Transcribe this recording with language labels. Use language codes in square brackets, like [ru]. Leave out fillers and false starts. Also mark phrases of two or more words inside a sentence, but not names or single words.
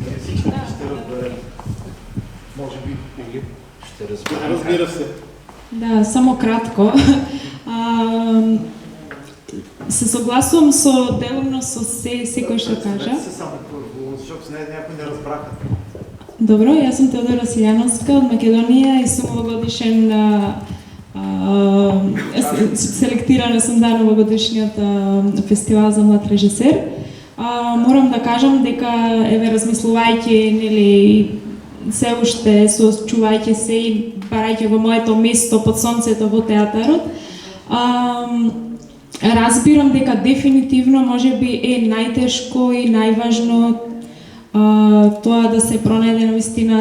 [bg] Всички ще разберем. Може би или ще разберем. Разбира се. Да, само кратко. [mk] Се съгласувам делно с секој што кажа. [bg] Защото някои не разбраха. [mk] Добро, јас сум Теодора Сијановска од Македонија и сум овогодишен селектирана сум на овогодишниот фестивал за млад режисер. Морам да кажам дека еве размислувајќи, нели, се уште соочувајќи се и барајќи го моето место под сонцето во театарот, разбирам дека дефинитивно можеби е најтешко и најважно тоа да се пронајде навистина